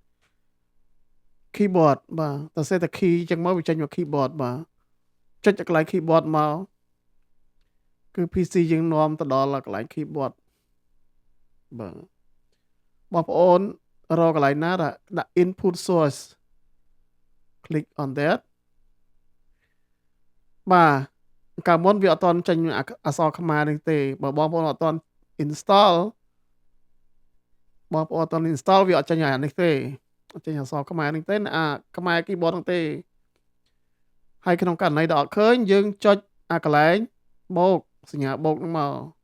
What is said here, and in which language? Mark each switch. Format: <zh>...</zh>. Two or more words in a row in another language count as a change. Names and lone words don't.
<km>បាទទៅសេថា key ចឹងមកវាចេញមក keyboard បាទចុចទៅកន្លែង keyboard មកគឺ PC យើងនាំទៅដល់កន្លែង keyboard បាទបងប្អូនរកកន្លែងណាដាក់</km> <en>input source click on that</en> <km>បាទកាលមុនវាអត់ទាន់ចេញអក្សរខ្មែរនេះទេបើបងប្អូនអត់ទាន់ install បងប្អូនអត់ទាន់ install វាអត់ចេញអានេះទេអត់ចេញអក្សរខ្មែរនេះទេខ្មែរ keyboard ហ្នឹងទេហើយក្នុងករណីដែលអត់ឃើញយើងចុចកន្លែងបូកសញ្ញាបូកហ្នឹងមក</km>